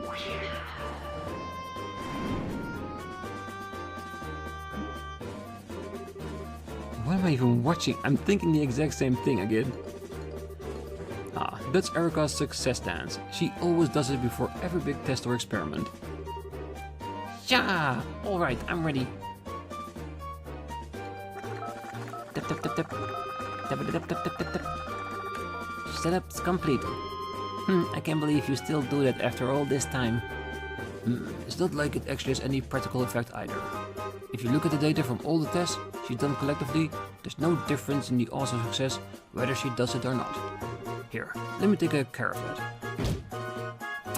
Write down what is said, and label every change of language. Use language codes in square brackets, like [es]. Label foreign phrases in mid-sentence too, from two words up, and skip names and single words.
[en] What am I even watching? I'm thinking the exact same thing again. That's Erika's success dance. She always does it before every big test or experiment. Yeah! Alright, I'm ready. Tap tap tap tap. Tap tap tap tap tap tap. Setup's complete. I can't believe you still do that after all this time. It's not like it actually has any practical effect either. If you look at the data from all the tests she's done collectively, there's no difference in the odds of success whether she does it or not. Here, let me take care of that.